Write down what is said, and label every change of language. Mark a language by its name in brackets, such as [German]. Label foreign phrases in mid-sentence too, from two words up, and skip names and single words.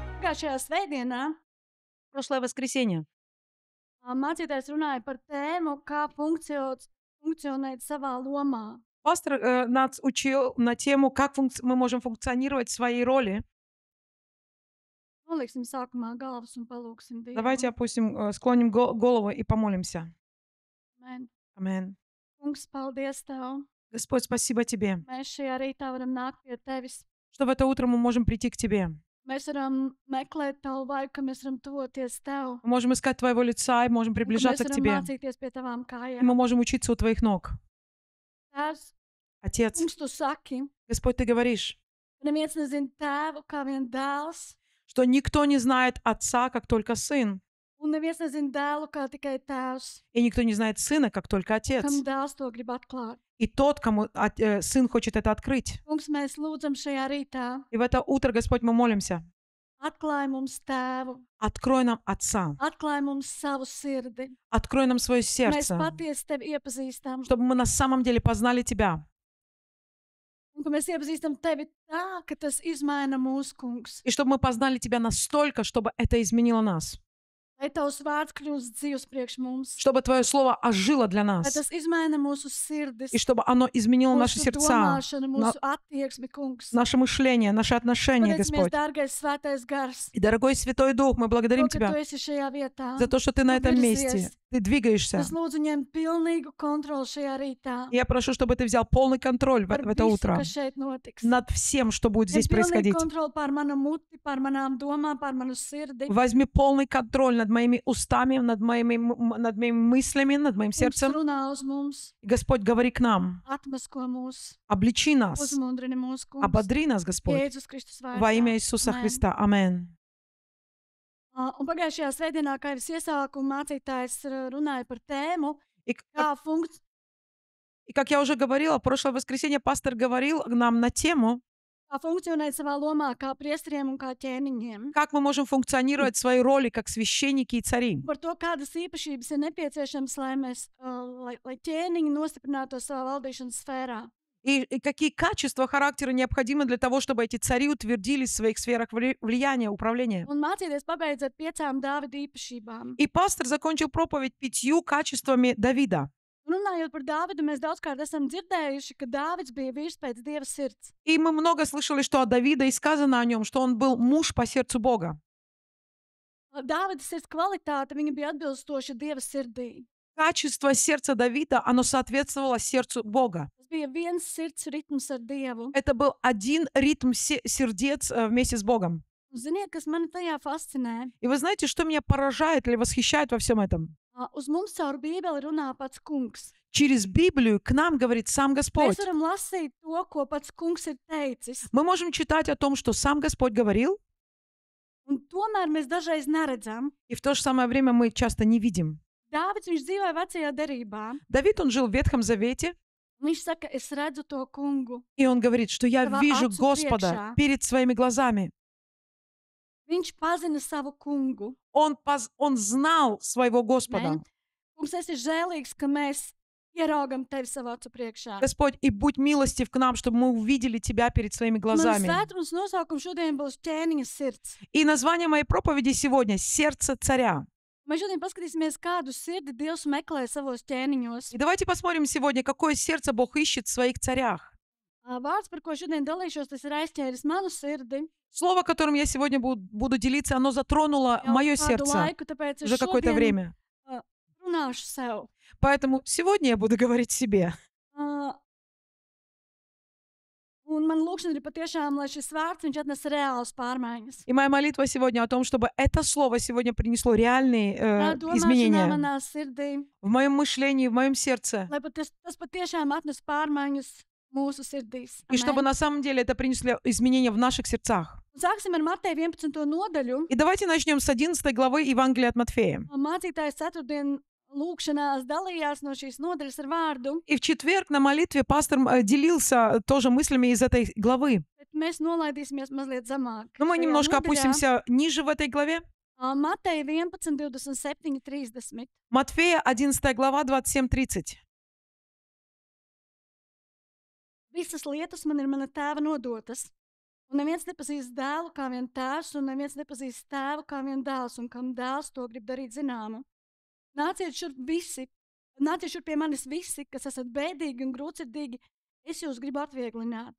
[Latvian] Pagājušajā svētdienā [Russian] Прошлое воскресенье [Latvian] mācītājs runāja par tēmu, kā funkcionēt savā lomā. [Russian] пастор нас учил на тему, как мы можем функционировать в своей роли. [Latvian] Noliksim sākumā galvas un palūksim [Russian] Давайте [Latvian] Dievu. [Russian] опустим, склоним голову и помолимся. [Latvian] Amen. [Russian] Амин. [Latvian] Kungs, paldies Tev. [Russian] Господь, спасибо Тебе, [Latvian] Mēs šajā rītā varam nākt pie Tevis. [Russian] что в это утро мы можем прийти к Тебе. [Latvian] Mēs varam meklēt Tavu vaigu, ka mēs varam tuvoties Tev. [Russian] Мы можем искать Твоего лица и можем [Latvian] Un ka mēs [Russian] приближаться к [Latvian] varam [Russian] Тебе. [Latvian] mācīties pie Tavām [Russian] И [Latvian] kājām. [Russian] мы можем учиться у Твоих ног. [Latvian] Tēvs, [Russian] Отец, [Latvian] Kungs, Tu saki, [Russian] Господь, Ты говоришь, [Latvian] ka neviens nezina Tēvu kā vien dēls, [Russian] что никто не знает Отца, как только Сын, [Latvian] un neviens nezina dēlu kā tikai Tēvs, [Russian] и никто не знает Сына, как только Отец. [Latvian] kam dēls to grib atklāt. [Russian] И тот, кому Сын хочет это открыть. [Latvian] Kungs, mēs lūdzam šajā rītā, [Russian] И в это утро, Господь, мы молимся. [Latvian] atklāj mums Tēvu, [Russian] Открой нам Отца. [Latvian] atklāj mums savu sirdi. [Russian] Открой нам свое [Latvian] Mēs [Russian] сердце, [Latvian] patiesi Tevi iepazīstam, [Russian] чтобы мы на самом деле познали Тебя. [Latvian] un ka mēs iepazīstam Tevi tā, ka tas izmaina mūsu kungs. [Russian] И чтобы мы познали Тебя настолько, чтобы это изменило нас. [Latvian] Lai Tavs vārds kļūst dzīvs priekš mums, [Russian] Чтобы Твое Слово ожило для [Latvian] lai [Russian] нас. [Latvian] tas izmaina mūsu sirdis, [Russian] И чтобы оно изменило наши [Latvian] mūsu [Russian] сердца, [Latvian] domāšanu, mūsu attieksmi, kungs. [Russian] наше мышление, наши отношения, [Latvian] Pateicamies, [Russian] Господь. [Latvian] dārgais svētais gars, [Russian] И, дорогой Святой Дух, мы благодарим [Latvian] to, ka [Russian] Тебя [Latvian] Tu esi šajā vietā. [Russian] за то, что Ты на этом [Latvian] virzies. [Russian] месте. Ты двигаешься. [Latvian] Es lūdzu ņem pilnīgu kontroli šajā rītā. [Russian] И я прошу, чтобы Ты взял полный контроль в [Latvian] Par [Russian] это [Latvian] visu, [Russian] утро [Latvian] kas šeit notiks. [Russian] над всем, что будет [Latvian] Ņem [Russian] здесь [Latvian] pilnīgu [Russian] происходить. [Latvian] kontroli pār manu muti, pār manām domām, pār manu sirdi. [Russian] Возьми полный контроль над моими устами, над моими мыслями, над моим [Latvian] Kungs, [Russian] сердцем. [Latvian] runā uz mums, [Russian] Господь, говори к нам, [Latvian] atmasko mūs, [Russian] обличи нас, [Latvian] uzmundrini mūs, kungs. [Russian] ободри нас, Господь, [Latvian] Jēzus Kristus vārdā. [Russian] во имя Иисуса [Latvian] Amen. [Russian] Христа. Амин. [Latvian] Un pagājušajā svētdienā, kā jau es iesāku, mācītājs runāja par tēmu, [Russian] И, [Latvian] kā [Russian] как я уже говорила, в прошлое воскресенье пастор говорил нам на тему, [Latvian] funkcionēt savā lomā kā priesteriem un kā ķēniņiem. [Russian] как мы можем функционировать в своей роли как священники и цари. [Latvian] Par to, kādas īpašības ir nepieciešamas, lai mēs, lai ķēniņi nostiprinātos savā valdīšanas sfērā. [Russian] И какие качества характера необходимы для того, чтобы эти цари утвердились в своих сферах влияния, управления. [Latvian] Un mācīties pabeidz ar 5 Dāvida īpašībām. [Russian] И пастор закончил проповедь 5 качествами Давида. [Latvian] Runājot par Dāvidu, mēs daudzkārt esam dzirdējuši, ka Dāvids bija vīrs pēc Dieva sirds. [Russian] И мы много слышали, что о Давиде и сказано о нем, что он был муж по сердцу Бога. [Latvian] Dāvida sirds kvalitāte, viņa bija atbilstoša Dieva sirdī. [Russian] Kачество сердца Давида, оно соответствовало сердцу Бога. [Latvian] Tas bija viens sirds ritms ar Dievu. [Russian] Это был один ритм сердец вместе с Богом. [Latvian] Un ziniet, kas mani tajā fascinē? [Russian] И вы знаете, что меня поражает или восхищает во всем этом? [Latvian] Uz mums caur Bībeli runā pats kungs. [Russian] Через Библию к нам говорит сам Господь. [Latvian] Mēs varam lasīt to, ko pats kungs ir teicis. [Russian] Мы можем читать о том, что сам Господь говорил, [Latvian] Un tomēr mēs dažreiz neredzam. [Russian] и в то же самое время мы часто не видим. [Latvian] Dāvids, viņš dzīvoja vecajā derībā. [Russian] Давид, он жил в Ветхом Завете, [Latvian] Viņš saka, es redzu to kungu. [Russian] и он говорит, что я [Latvian] Tava [Russian] вижу [Latvian] acu [Russian] Господа [Latvian] priekšā. [Russian] перед своими глазами. [Latvian] Viņš pazina savu kungu. [Russian] Он знал своего Господа. [Latvian] Ne? Mums esi žēlīgs, ka mēs ieraugam tevi savā acu priekšā. [Russian] Господь, и будь милостив к нам, чтобы мы увидели Тебя перед своими [Latvian] Mans [Russian] глазами. [Latvian] svētdienas nosaukums šodien būs ķēniņa sirds. [Russian] И название моей проповеди сегодня «Сердце царя». [Latvian] Mēs šodien paskatīsimies, kādu sirdi Dievs meklē savos ķēniņos. [Russian] И давайте посмотрим сегодня, какое сердце Бог ищет в своих царях. [Latvian] Vārds, par ko šodien dalīšos, tas ir aizķēris manu sirdi. [Russian] Слово, которым я сегодня буду делиться, оно затронуло [Latvian] Jau [Russian] мое [Latvian] kādu [Russian] сердце [Latvian] laiku, tāpēc es [Russian] уже какое-то [Latvian] šodien [Russian] время. [Latvian] runāšu sev. [Russian] Поэтому сегодня я буду говорить себе. [Latvian] Un man lūkšana ir patiešām, lai šis vārds viņš atnes reālas pārmaiņas. [Russian] И моя молитва сегодня о том, чтобы это слово сегодня принесло реальные [Latvian] Domāšanā [Russian] изменения [Latvian] manā sirdī, [Russian] в моем мышлении, в моем сердце. [Latvian] lai tas patiešām atnes pārmaiņas mūsu sirdīs. [Russian] И чтобы на самом деле это принесло изменения в наших сердцах. [Latvian] Sāksim ar Mateja 11. nodaļu. [Russian] И давайте начнем с 11 главы Евангелия от Матфея. [Latvian] Mācītājs ceturtdien lūkšanās dalījās no šīs nodaļas ar vārdu, [Russian] И в четверг на молитве пастор делился тоже мыслями из этой главы. [Latvian] bet mēs nolaidīsimies mazliet zemāk. [Russian] Но мы [Latvian] Šajā [Russian] немножко [Latvian] nodaļā, [Russian] опустимся ниже в этой главе. [Latvian] Mateja 11, 27, 30. [Russian] Матфея 11 глава 27-30. [Latvian] Visas lietas man ir mana tēva nodotas, Un neviens nepazīst dēlu kā vien tēvs, un neviens nepazīst tēvu kā vien dēls, un kam dēls to grib darīt zināmu. Nāciet šurp pie manis visi, kas esat bēdīgi un grūtsirdīgi, es jūs gribu atvieglināt.